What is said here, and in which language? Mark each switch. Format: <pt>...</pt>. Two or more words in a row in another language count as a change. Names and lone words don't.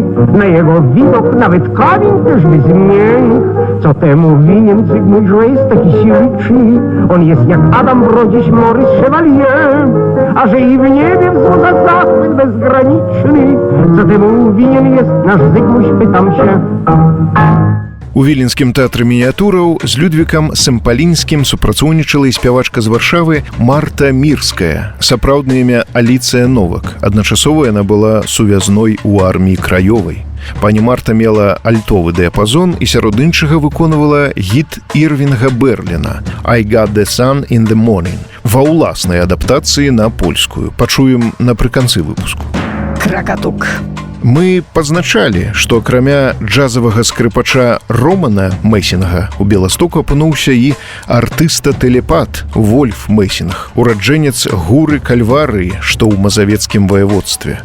<pl>Na jego widok nawet kamień też by zmiękł. Co temu winien Zygmunt, że jest taki śliczny? On jest jak Adam Brodziś Morris Chevalier, a że i w niebie wzłodza zachwyt bezgraniczny. Co temu winien jest nasz Zygmunt, pytam się.</pl> <be>У віленскім тэатры мініятураў з Людвікам Сэмпалінскім супрацоўнічала і спявачка з Варшавы Марта Мірская, сапраўднае імя Аліцыя Новак. Адначасова яна была сувязной у арміі краёвай. Пані Марта мела альтовы дыяпазон і сярод іншага выконвала гіт Ірвінга Берліна «I got the sun in the morning» ва ўласнай адаптацыі на польскую. Пачуем напрыканцы выпуску. Кракатук. Мы пазначалі, што акрамя джазавага скрыпача Романа Месінга у Беластоку апынуўся і артыста-тэлепат Вольф Месінг, ураджэнец гуры Кальварыі, што ў мазавецкім ваяводстве.</be>